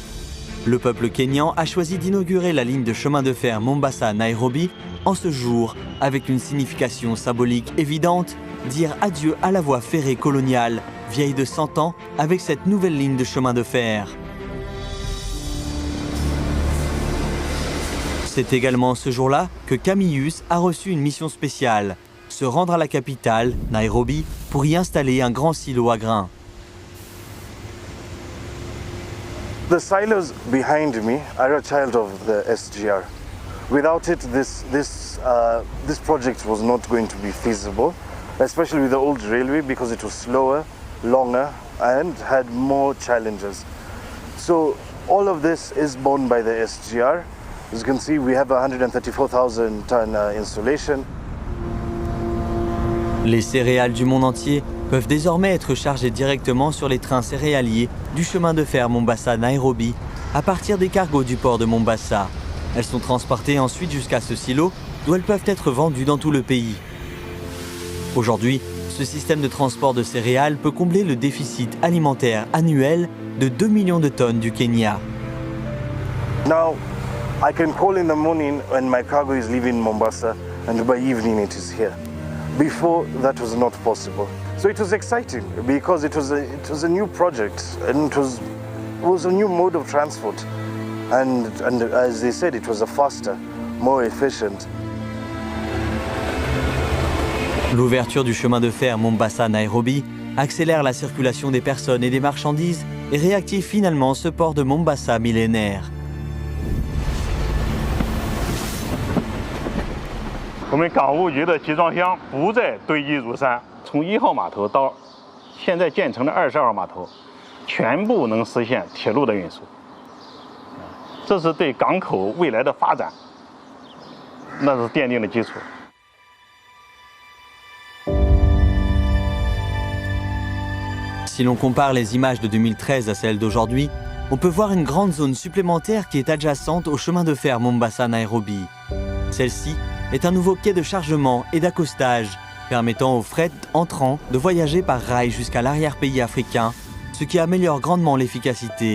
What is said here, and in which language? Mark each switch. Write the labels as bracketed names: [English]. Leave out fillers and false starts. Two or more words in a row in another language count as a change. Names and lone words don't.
[French] Le peuple kényan a choisi d'inaugurer la ligne de chemin de fer Mombasa-Nairobi en ce jour, avec une signification symbolique évidente, dire adieu à la voie ferrée coloniale, vieille de 100 ans, avec cette nouvelle ligne de chemin de fer. C'est également ce jour-là que Camillus a reçu une mission spéciale, se rendre à la capitale, Nairobi, pour y installer un grand silo à grains. [English] The silos behind me are a child of the SGR. Without it, this project was not going to be feasible, especially with the old railway, because it was slower, longer, and had more challenges. So all of this is borne by the SGR. As you can see, we have a 134,000 ton installation. [French] Les céréales du monde entier peuvent désormais être chargées directement sur les trains céréaliers du chemin de fer Mombasa-Nairobi à partir des cargos du port de Mombasa. Elles sont transportées ensuite jusqu'à ce silo d'où elles peuvent être vendues dans tout le pays. Aujourd'hui, ce système de transport de céréales peut combler le déficit alimentaire annuel de 2 millions de tonnes du Kenya. [English] Now, I can call in the morning when my cargo is leaving Mombasa, and by evening it is here. Before, that was not possible. So it was exciting because it was a new project, and it was a new mode of transport. And as they said, it was a faster, more efficient. [French] L'ouverture du chemin de fer Mombasa-Nairobi accélère la circulation des personnes et des marchandises et réactive finalement ce port de Mombasa millénaire. [Chinese] 我们港务局的集装箱不再堆积如山，从1号码头到现在建成的20号码头，全部能实现铁路的运输。这是对港口未来的发展，那是奠定了基础。 [French] Si l'on compare les images de 2013 à celles d'aujourd'hui, on peut voir une grande zone supplémentaire qui est adjacente au chemin de fer Mombasa-Nairobi. Celle-ci est un nouveau quai de chargement et d'accostage, permettant aux fret entrants de voyager par rail jusqu'à l'arrière-pays africain, ce qui améliore grandement l'efficacité.